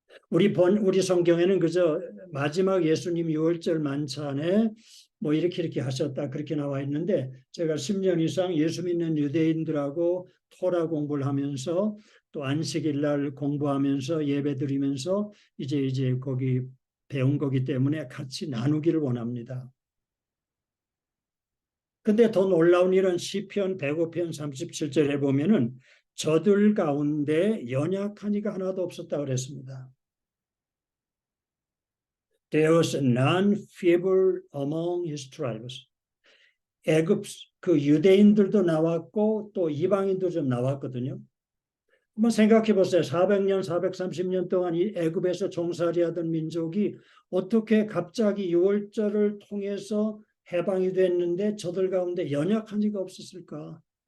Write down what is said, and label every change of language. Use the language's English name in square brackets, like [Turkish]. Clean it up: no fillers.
[Korean] 우리 성경에는 그저 마지막 예수님 유월절 만찬에 뭐 이렇게 하셨다 그렇게 나와 있는데 제가 10년 이상 예수 믿는 유대인들하고 토라 공부를 하면서 또 안식일 날 공부하면서 예배 드리면서 이제 거기 배운 거기 때문에 같이 나누기를 원합니다. 근데 더 놀라운 일은 시편 105편 37절에 보면은 저들 가운데 연약한 이가 하나도 없었다 그랬습니다. [English] There was none feeble among his tribes. [Korean] 애굽 그 유대인들도 나왔고 또 이방인도 좀 나왔거든요. 한번 생각해 보세요. 400년, 430년 동안 이 애굽에서 종살이하던 민족이 어떻게 갑자기 유월절을 통해서 해방이 됐는데 저들 가운데 연약한 이가 없었을까?